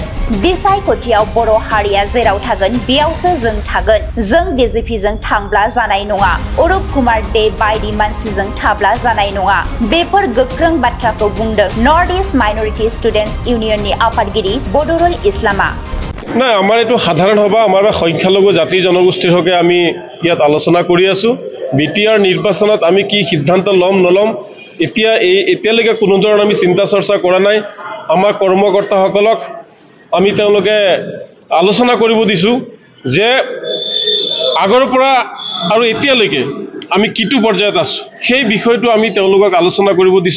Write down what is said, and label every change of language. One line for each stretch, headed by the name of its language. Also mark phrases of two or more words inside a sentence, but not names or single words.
Bodo: बिसायख'थियाव बर' हारिया जेराव थागोन बेयावसो जों थागोन। जों बिजेपिजों थांब्ला जानाय नङा। अरुप कुमार दे बायदि मानसिजों थाब्ला जानाय नङा। बेफोर गोख्रों बाथ्राखौ बुंदों नर्थ इस्ट माइनरिटी स्टुडेन्ट्स इउनियननि आफादगिरि बदरुल इस्लामा।
Assamese: না আমাৰ এইটো সাধাৰণ সভা আমাৰ সংখ্যালঘু জাতি জনগোষ্ঠীৰ হকে আমি ইয়াত আলোচনা কৰি আছো। বিটিআৰ নিৰ্বাচনত আমি কি সিদ্ধান্ত লম নলম এতিয়ালৈকে কোনো ধৰণৰ আমি চিন্তা চৰ্চা কৰা নাই। আমাৰ কৰ্মকৰ্তাসকলক আমি তেওঁলোকে আলোচনা কৰিব দিছো যে আগৰ পৰা আৰু এতিয়ালৈকে আমি কিটো পৰ্যায়ত আছো সেই বিষয়টো আমি তেওঁলোকক আলোচনা কৰিব দিছো।